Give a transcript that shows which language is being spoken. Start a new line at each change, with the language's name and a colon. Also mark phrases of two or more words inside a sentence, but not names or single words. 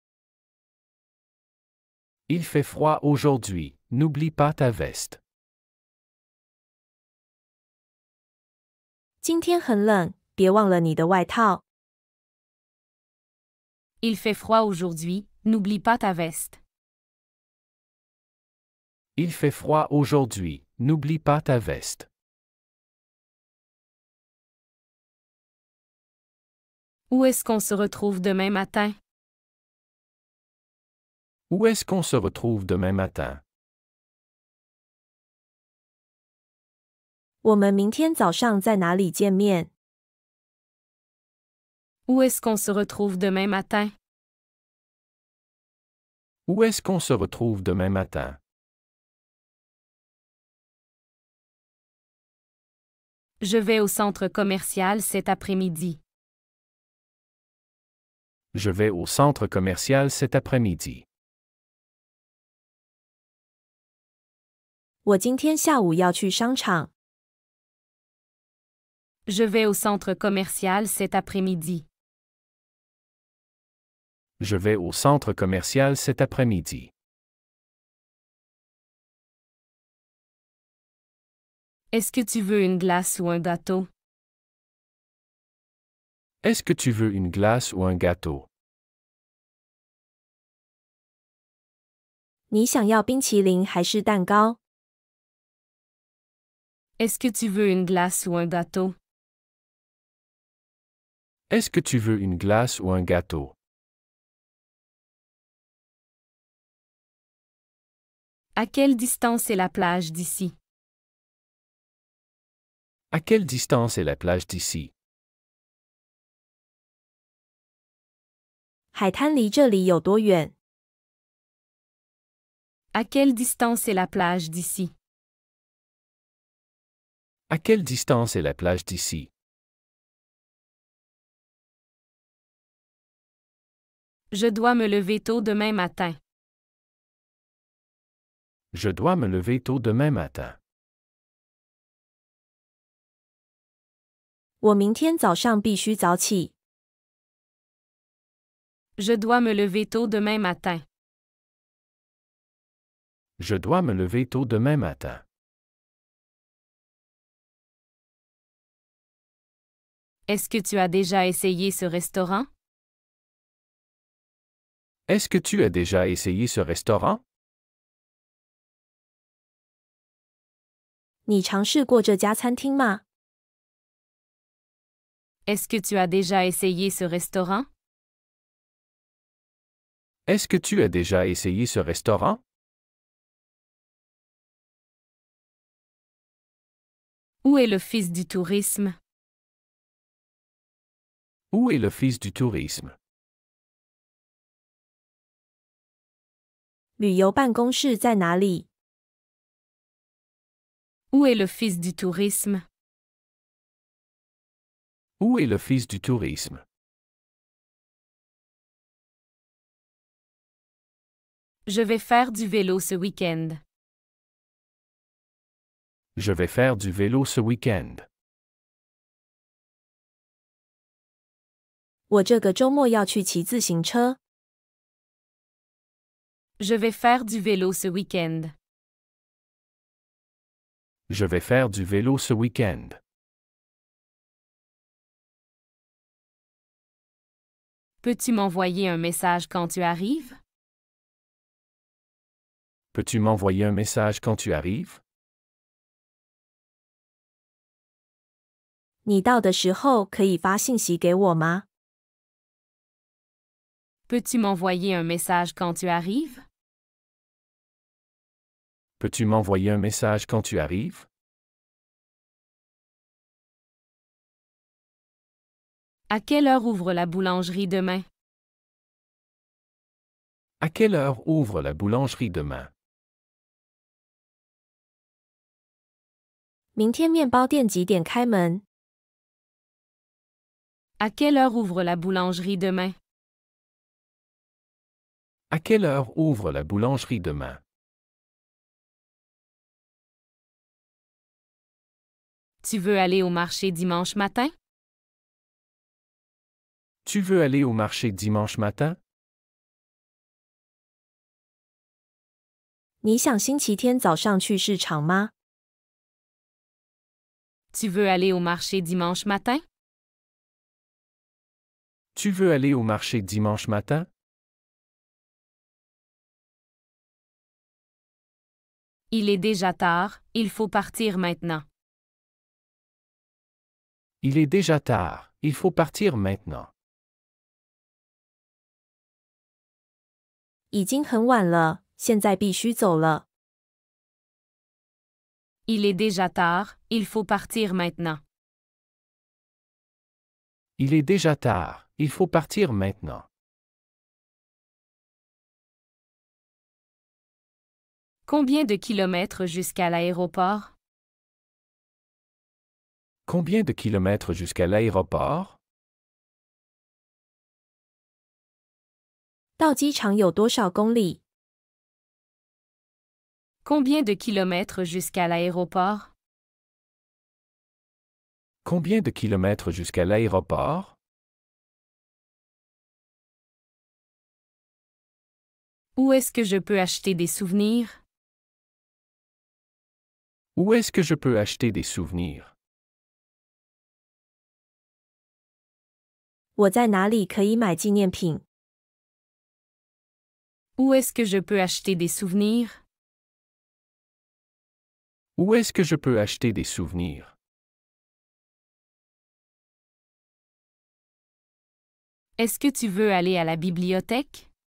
French: Il fait froid aujourd'hui, n'oublie pas ta veste.
Chinese: 今天很冷，别忘了你的外套。
French: Il fait froid aujourd'hui, n'oublie pas ta veste. Il fait froid aujourd'hui, n'oublie pas ta veste. Où est-ce qu'on se retrouve demain matin? Où est-ce qu'on se retrouve demain matin?
Chinese: 我们明天早上在哪里见面？
French: Où est-ce qu'on se retrouve demain matin? Où est-ce qu'on se retrouve demain matin? Je vais au centre commercial cet après-midi. Je vais au centre commercial cet après-midi.
Chinese: 我今天下午要去商场。
French: Je vais au centre commercial cet après-midi. Je vais au centre commercial cet après-midi. Est-ce que tu veux une glace ou un gâteau? Est-ce que tu veux une glace ou un gâteau?
Chinese: 你想要冰淇淋还是蛋糕？
French: Est-ce que tu veux une glace ou un gâteau? Est-ce que tu veux une glace ou un gâteau? À quelle distance est la plage d'ici? À quelle distance est la plage d'ici?
Chinese: 海滩离这里有多远？
French: À quelle distance est la plage d'ici? À quelle distance est la plage d'ici? Je dois me lever tôt demain matin. Je dois me lever tôt demain matin.
Chinese: 我明天早上必须早起。
French: Je dois me lever tôt demain matin. Je dois me lever tôt demain matin. Est-ce que tu as déjà essayé ce restaurant? Est-ce que tu as déjà essayé ce restaurant?
Chinese: 你尝试过这家餐厅吗？
French: Est-ce que tu as déjà essayé ce restaurant? Est-ce que tu as déjà essayé ce restaurant? Où est le fils du tourisme? Où est le fils du tourisme?
Chinese: 旅游办公室在哪里？
French: Où est le fils du tourisme? Où est le fils du tourisme? Je vais faire du vélo ce week-end. Je vais faire du vélo ce week-end.
Chinese: 我这个周末要去骑自行车。
French: Je vais faire du vélo ce week-end. Je vais faire du vélo ce week-end. Peux-tu m'envoyer un message quand tu arrives? Peux-tu m'envoyer un message quand tu arrives?
Chinese: 你到的时候可以发信息给我吗？
French: Peux-tu m'envoyer un message quand tu arrives? Peux-tu m'envoyer un message quand tu arrives? À quelle heure ouvre la boulangerie demain? À quelle heure ouvre la boulangerie demain?
Chinese: 明天面包店几点开门？
French: À quelle heure ouvre la boulangerie demain? À quelle heure ouvre la boulangerie demain? Tu veux aller au marché dimanche matin? Tu veux aller au marché dimanche matin?
Chinese: 你想星期天早上去市场吗？
French: Tu veux aller au marché dimanche matin? Tu veux aller au marché dimanche matin? Il est déjà tard, il faut partir maintenant. Il est déjà tard, il faut partir maintenant.
Chinese: 已经很晚了，现在必须走了。
French: Il est déjà tard, il faut partir maintenant. Il est déjà tard, il faut partir maintenant. Combien de kilomètres jusqu'à l'aéroport? Combien de kilomètres jusqu'à l'aéroport?
Chinese: 到机场有多少公里？
French: Combien de kilomètres jusqu'à l'aéroport? Combien de kilomètres jusqu'à l'aéroport? Où est-ce que je peux acheter des souvenirs? Où est-ce que je peux acheter des souvenirs?
Chinese: 我在哪里可以买纪念品？
French: Où est-ce que je peux acheter des souvenirs? Où est-ce que je peux acheter des souvenirs? Est-ce que tu veux aller à la bibliothèque?